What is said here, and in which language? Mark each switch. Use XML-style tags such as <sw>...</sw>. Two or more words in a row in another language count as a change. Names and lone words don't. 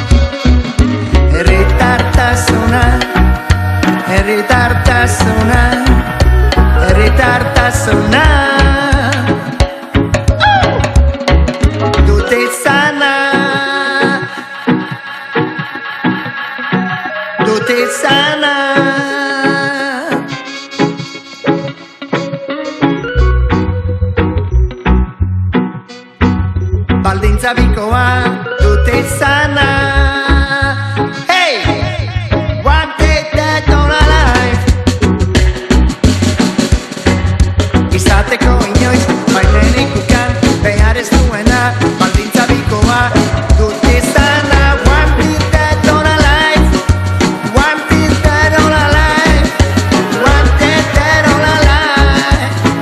<eu>Herritartasuna, herritartasuna, herritartasuna dut izana, dut izana. Baldintza bikoa dut izana.</eu> <en>Hey! One day dead or alive.</en> <eu>Izateko inoiz baimenik ukan, behar ez duena. Baldintza bikoa dut izana.</eu> <en>One day dead or alive. One day dead or alive. One day dead or alive.</en>